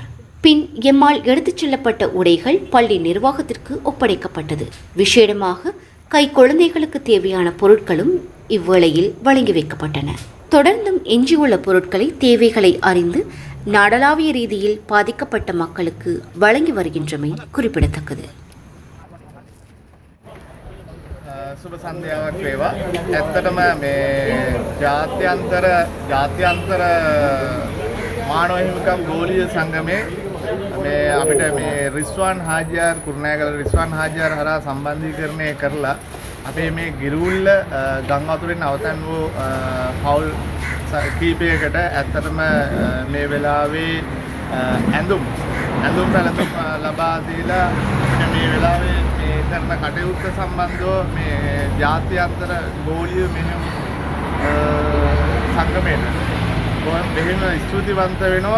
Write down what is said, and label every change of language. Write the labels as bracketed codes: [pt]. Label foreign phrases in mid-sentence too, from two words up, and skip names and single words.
[ta] பின் எம்மால் எடுத்துச் செல்லப்பட்ட உடைகள் பள்ளி நிர்வாகத்திற்கு ஒப்படைக்கப்பட்டது. விசேடமாக கை குழந்தைகளுக்கு தேவையான பொருட்களும் இவ்வேளையில் வழங்கி வைக்கப்பட்டன. தொடர்ந்தும் எஞ்சியுள்ள பொருட்களை தேவைகளை அறிந்து நாடளாவிய ரீதியில் பாதிக்கப்பட்ட மக்களுக்கு வழங்கி வருகின்றமை குறிப்பிடத்தக்கது. [si] සුබ සන්ධ්‍යාවක් වේවා. ඇත්තටම මේ ජාත්‍යන්තර මානව හිමිකම් ගෝලීය සංගමේ මේ අපිට මේ රිස්වාන් හාජියාර් කුරුණෑගල රිස්වාන් හාජියාර් හරහා සම්බන්ධීකරණය කරලා අපේ මේ ගිරුල්ල ගම් වතුරෙන් අවතන් වූ පවුල් කීපයකට ඇත්තටම මේ වෙලාවේ ඇඳුම් පැළඳුම් ලබා දීලා මේ වෙලාවේ මේ කරන කටයුත්ත සම්බන්ධව මේ ජාත්‍යන්තර ගෝලීය මෙහෙයුම් සංගමයට බෙහෙම ස්තුතිවන්ත වෙනවා.